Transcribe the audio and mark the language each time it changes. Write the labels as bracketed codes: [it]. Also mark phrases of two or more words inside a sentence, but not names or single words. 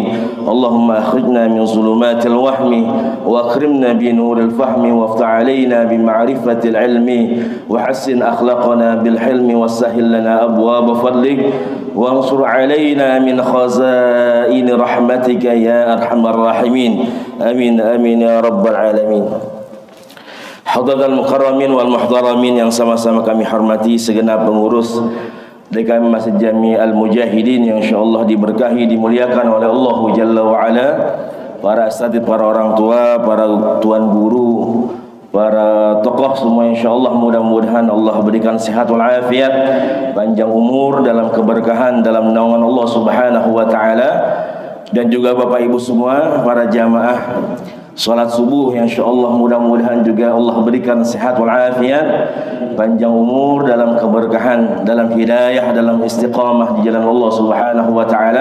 [ar] اللهم أخرجنا من ظلمات الوهم وأكرمنا بنور الفهم وافتح علينا بمعرفة العلم وحسن أخلاقنا بالحلم وسهل لنا أبواب فضلك وانصر علينا من خزائن رحمتك يا أرحم الراحمين. آمين آمين يا رب العالمين. حاضرين مكرمين والمحترمين [id] yang sama-sama kami hormati segenap pengurus DKM Masjid Jami Al-Mujahidin yang insyaallah diberkahi dimuliakan oleh Allah [ar] جل وعلا, [id] para asatidz, para orang tua, para tuan guru, para tokoh semua insyaallah mudah-mudahan Allah berikan sehat wal afiat, panjang umur dalam keberkahan dalam naungan Allah [ar] سبحانه وتعالى, [id] dan juga Bapak Ibu semua para jamaah salat subuh yang insyaallah mudah-mudahan juga Allah berikan sehat wal afiat, panjang umur dalam keberkahan, dalam hidayah, dalam istiqamah di jalan Allah [ar] سبحانه وتعالى.